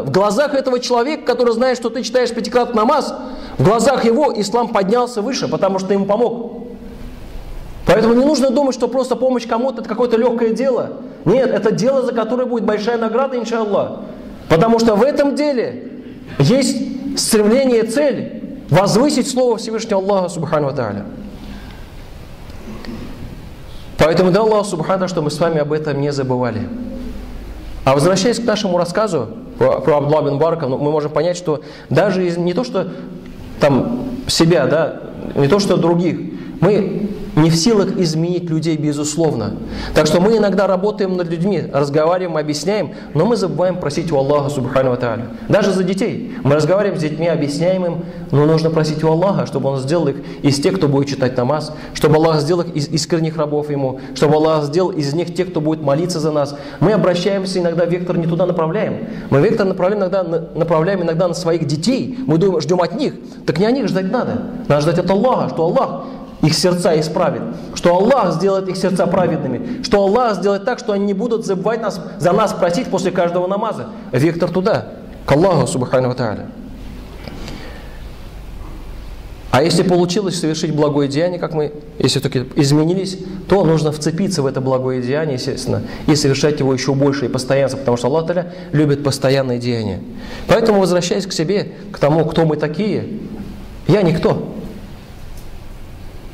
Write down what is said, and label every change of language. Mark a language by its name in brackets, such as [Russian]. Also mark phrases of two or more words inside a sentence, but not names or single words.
[Russian] В глазах этого человека, который знает, что ты читаешь пятикратный намаз, в глазах его ислам поднялся выше, потому что ему помог. Поэтому не нужно думать, что просто помощь кому-то – это какое-то легкое дело. Нет, это дело, за которое будет большая награда, иншаллах. Потому что в этом деле есть стремление и цель возвысить слово Всевышнего Аллаха [Arabic] سبحانه وتعالى. [Russian] Поэтому да Аллах субхану, что мы с вами об этом не забывали. А возвращаясь к нашему рассказу про Абдуллаха бин Мубарака, мы можем понять, что даже не то, что там себя, да, не то, что других, мы не в силах изменить людей, безусловно. Так что мы иногда работаем над людьми, разговариваем, объясняем, но мы забываем просить у Аллаха [Arabic] سبحانه وتعالى. [Russian] Даже за детей. Мы разговариваем с детьми, объясняем им, но нужно просить у Аллаха, чтобы Он сделал их из тех, кто будет читать намаз, чтобы Аллах сделал их из искренних рабов Ему, чтобы Аллах сделал из них тех, кто будет молиться за нас. Мы обращаемся иногда, вектор не туда направляем. Мы вектор направляем иногда на своих детей. Мы думаем, ждем от них. Так не о них ждать надо. Надо ждать от Аллаха, что Аллах их сердца исправит, что Аллах сделает их сердца праведными, что Аллах сделает так, что они не будут забывать за нас просить после каждого намаза. Вектор туда, к Аллаху [Arabic] سبحانه وتعالى. [Russian] А если получилось совершить благое деяние, как мы, если только изменились, то нужно вцепиться в это благое деяние, естественно, и совершать его еще больше и постоянно, потому что Аллах Та'аля любит постоянные деяния. Поэтому, возвращаясь к себе, к тому, кто мы такие, я никто.